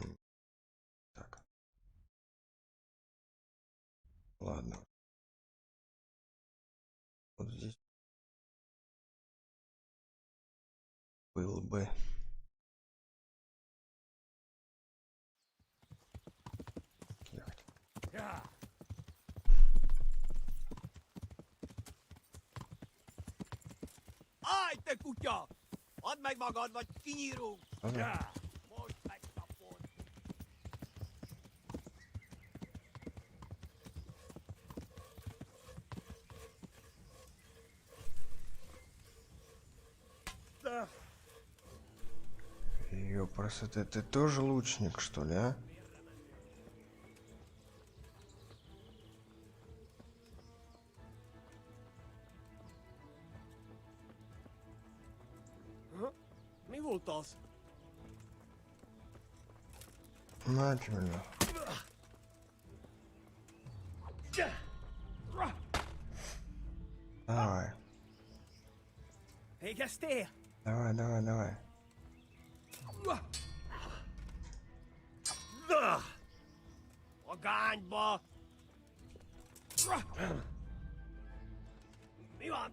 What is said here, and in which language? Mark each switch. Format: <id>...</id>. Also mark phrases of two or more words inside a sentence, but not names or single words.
<ru>Так. Ладно. Вот здесь. Был бы. Ехать.</ru> <hu>Aj, te kutya! Add meg magad, vagy kinyírunk!</hu> <ru>Ага.</ru> <hu>Most megkapod!</hu> <ru>Ёпрст, это ты тоже лучник, что ли, а?</ru> <hu>Mi volt az?</hu> <ru>На тебя. Давай.</ru> <hu>Végeztél?</hu> <ru>Давай.</ru> <hu>Magányba! Mi van?</hu>